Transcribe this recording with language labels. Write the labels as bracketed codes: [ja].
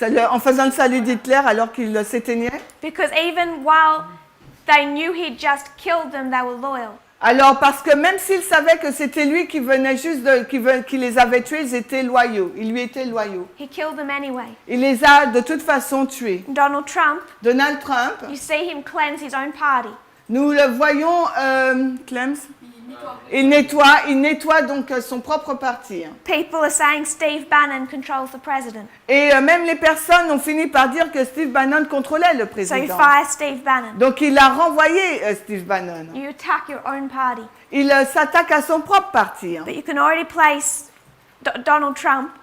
[fr] en faisant le salut d'Hitler alors qu'il s'éteignait. [en] Because even while they knew he'd just killed them, they were loyal. [fr] Alors, parce que même s'ils savaient que c'était lui qui venait qui les avait tués, ils étaient loyaux. Ils lui étaient loyaux. [en] He killed them anyway. [fr] Il les a de toute façon tués. [en] Donald Trump, [fr] Donald Trump, [en] you see him cleanse his own party. [fr] nous le voyons, Clems, il nettoie donc son propre parti. [en] People are saying Steve Bannon controls the president. [fr] Et même les personnes ont fini par dire que Steve Bannon contrôlait le [en] So you [fr] président. [en] fire Steve Bannon. [fr] Donc il a renvoyé Steve Bannon. [en] You attack your own party. [fr] Il s'attaque à son propre parti. [en] But you can already place Donald Trump